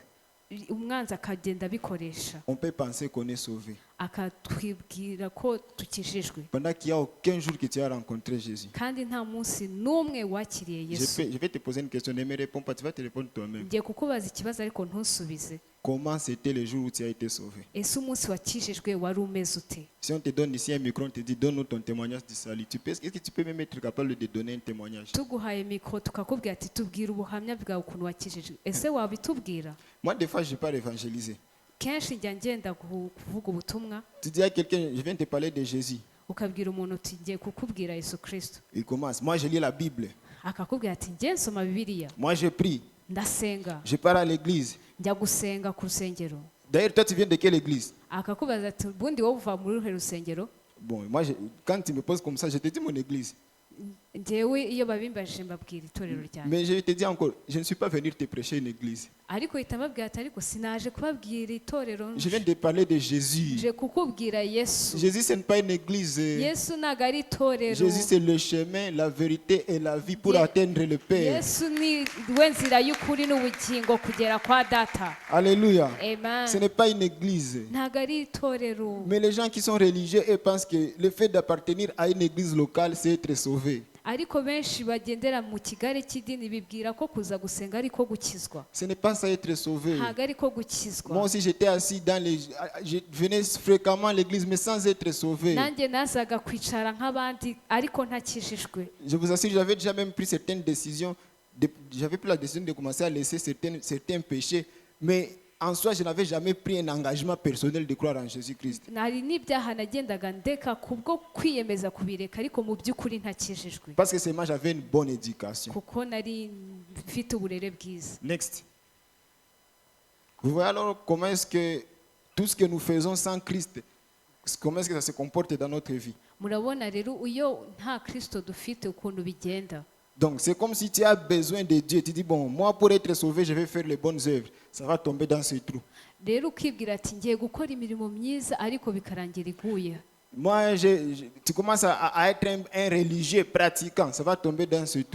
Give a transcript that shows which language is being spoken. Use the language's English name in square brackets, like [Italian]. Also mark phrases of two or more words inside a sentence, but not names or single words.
[Kinyarwanda] Umwanzi akagenda abikoresha [French] on peut penser qu'on est sauvé. [Kinyarwanda] akatwibwira ko tukijijwe [French] Pendant qu'il n'y a aucun jour que tu as rencontré Jésus. [Kinyarwanda] kandi nta munsi n'umwe wakiriye Yesu. [French] Je vais te poser une question, ne me réponds pas, tu vas te répondre toi-même. [Kinyarwanda] Ngiye kukubaza ikibazo ariko ntusubize. [French] Comment c'était le jour où tu as été sauvé? [Kinyarwanda] Ese umunsi wakijijwe wari umeze ute? [French] Si on te donne ici un micro, on te dit donne-nous ton témoignage du salut. Est-ce que tu peux même être capable de donner un témoignage? [Kinyarwanda] Tuguhaye mikoro tukakubwira ati tubwira ubuhamya bwawe ukuntu wakijijwe, ese wabitubwira? [French] Moi, des fois, je pars évangéliser. [Kinyarwanda] Kenshi njya ngenda kuvuga ubutumwa [French] Tu dis à quelqu'un, je viens te parler de Jésus. [Kinyarwanda] ukabwira umuntu uti ngiye kukubwira Yesu Kristo, [French] Il commence. Moi, je lis la Bible. [Kinyarwanda] akakubwira ati ngiye nsoma Bibiliya, [French] Moi, je prie. [Kinyarwanda] ndasenga, [French] Je pars à l'église. [Kinyarwanda] njya gusenga ku rusengero. [French] D'ailleurs, toi, tu viens de quelle église? [Kinyarwanda] Akakubaza ati ubundi wowe uva muri ruhe rusengero? [French] Bon, moi, quand tu me poses comme ça, je te dis mon église. [Kinyarwanda] Njyewe iyo babimbajije mbabwira itorero ryanjye, [French] Mais je te dis encore, je ne suis pas venu te prêcher une église. [Kinyarwanda] ariko uhita mbabwira ati ariko sinaje kubabwira itorero, [French] Je viens de parler de Jésus. [Kinyarwanda] nje kukubwira Yesu. [French] Jésus, ce n'est pas une église. [Kinyarwanda] Yesu ntabwo ari itorero. [French] Jésus, c'est le chemin, la vérité et la vie pour atteindre le Père. [Kinyarwanda] Yesu ni we nzira y'ukuri n'ubugingo kugera kwa data. [French] Alléluia. Amen. Ce n'est pas une église. [Kinyarwanda] Ntabwo ari itorero. [French] Mais les gens qui sont religieux, ils pensent que le fait d'appartenir à une église locale, c'est être sauvé. [Kinyarwanda] Ariko benshi bagendera mu kigare cy'idini bibwira ko kuza gusenga ariko gukizwa. [French] Ce n'est pas ça être sauvé. [Kinyarwanda] Ntabwo ariko gukizwa. [French] Moi aussi, j'étais assis dans les... Je venais fréquemment à l'église, mais sans être sauvé. [Kinyarwanda] Nanjye nazaga kwicara nk'abandi ariko ntakijijwe. [French] Je vous assure, j'avais déjà même pris certaines décisions. J'avais pris la décision de commencer à laisser certains péchés. Mais en soi, je n'avais jamais pris un engagement personnel de croire en Jésus-Christ. [Kinyarwanda] Nari n'ibyaha nagendaga ndeka kubwo kwiyemeza kubireka ariko mu by'ukuri ntakijijwe. [French] Parce que seulement j'avais une bonne éducation. [Kinyarwanda] Kuko nari mfite uburere bwiza. [French] Next. Vous voyez alors comment est-ce que tout ce que nous faisons sans Christ, comment est-ce que ça se comporte dans notre vie. [Kinyarwanda] murabona rero iyo nta kristo dufite ukuntu bigenda. [French] Donc c'est comme si tu as besoin de Dieu. Tu dis, bon, moi pour être sauvé, je vais faire les bonnes œuvres. Ça va tomber dans ce trou. [Kinyarwanda] rero ukibwira ati ngiye gukora imirimo myiza ariko bikarangira iguye. [French] Moi, tu commences à être un religieux pratiquant. Ça va tomber dans ce trou.